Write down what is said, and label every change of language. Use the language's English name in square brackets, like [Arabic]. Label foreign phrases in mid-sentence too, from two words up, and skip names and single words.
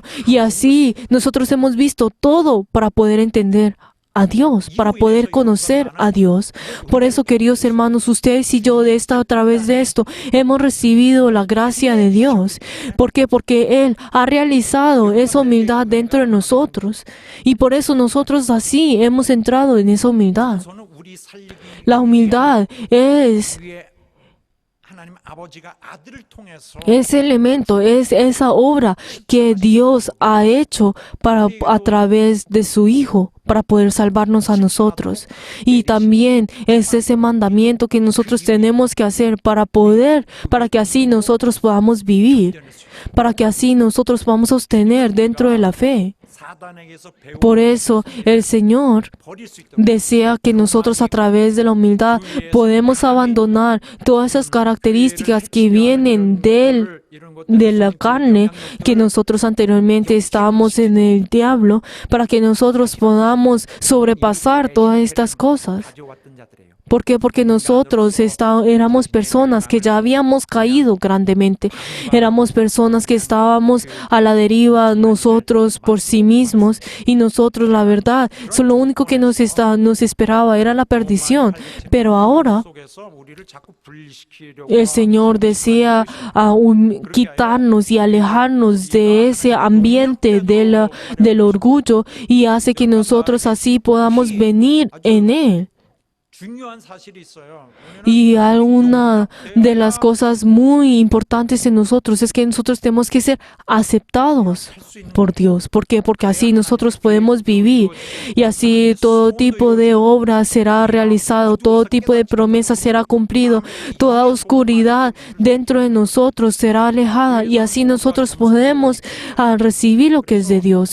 [Spanish] Y así nosotros hemos visto todo para poder entender a Dios, para poder conocer a Dios. Por eso, queridos hermanos, ustedes y yo a través de esto hemos recibido la gracia de Dios. ¿Por qué? Porque Él ha realizado esa humildad dentro de nosotros. Y por eso nosotros así hemos entrado en esa humildad. [Korean] 저는 우리 살리기 [Spanish] La humildad es [Korean] 위해 하나님 아버지가 아들을 통해서 [Spanish] ese elemento, es esa obra que Dios ha hecho a través de su Hijo para poder salvarnos a nosotros. Y también es ese mandamiento que nosotros tenemos que hacer para que así nosotros podamos vivir, para que así nosotros podamos sostener dentro de la fe. [Korean] 사단에게서 배운 [Spanish] Por eso el Señor [Korean] 버릴 수 있도록 [Spanish] desea que nosotros a través de la humildad podemos abandonar todas esas características que vienen de Él, [Korean] 이런 [Spanish] de la carne, que nosotros anteriormente estábamos en el diablo, para que nosotros podamos sobrepasar todas estas cosas. [Korean] 가져왔던 자들이에요. [Spanish] ¿Por qué? Porque nosotros éramos personas que ya habíamos caído grandemente. Éramos personas que estábamos a la deriva nosotros por sí mismos, y nosotros, la verdad, lo único que nos esperaba era la perdición. Pero ahora [Korean] 속에서 우리를 자꾸 분리시키려고 [Spanish] el Señor desea quitarnos y alejarnos de ese ambiente del orgullo, y hace que nosotros así podamos venir en Él. [Korean] 중요한 사실이 있어요. [Spanish] Y una de las cosas muy importantes en nosotros es que nosotros tenemos que ser aceptados por Dios. ¿Por qué? Porque así nosotros podemos vivir, y así todo tipo de obra será realizado, todo tipo de promesa será cumplido, toda oscuridad dentro de nosotros será alejada, y así nosotros podemos recibir lo que es de Dios.